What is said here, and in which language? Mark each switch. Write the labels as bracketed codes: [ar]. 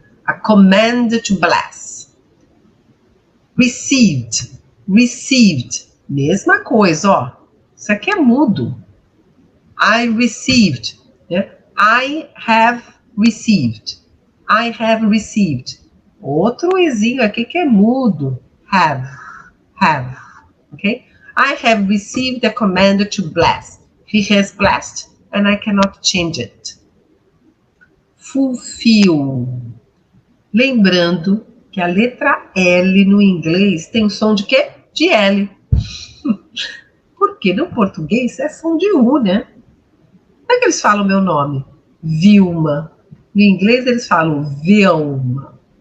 [en] A command to bless. Received. Received. [pt] Mesma coisa, ó. Isso aqui é mudo. [en] I received. [pt] Né? [en] I have received. I have received. [pt] Outro ezinho aqui que é mudo. [en] Have. Have. Ok? I have received a command to bless. He has blessed and I cannot change it. Fulfill. [pt] Lembrando que a letra L no inglês tem som de quê? De L. Porque no português é som de U, né? Como é que eles falam meu nome? Vilma. No inglês eles falam Vilma.